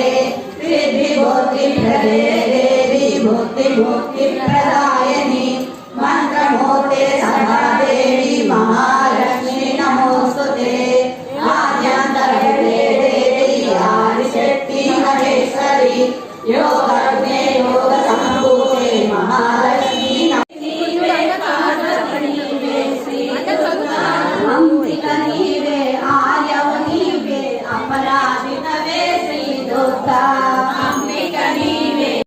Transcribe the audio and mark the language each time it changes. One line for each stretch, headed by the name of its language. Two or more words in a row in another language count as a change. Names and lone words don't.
Sanskrit: सिद्धिबुद्धिप्रदे देवी बुद्धिमुक्तिप्रदायिनी मंत्रमूर्ते सदा देवी महालक्ष्मी नमोस्तुते आद्यन्तरहृदे देवी आदिशक्ति महेश्वरी योगज्ञे योगसम्भूते महालक्ष्मी
Telugu: నీవే ఆర్యవు నీవే అపరాజితవే శ్రీ దుర్గా అంబిక నీవే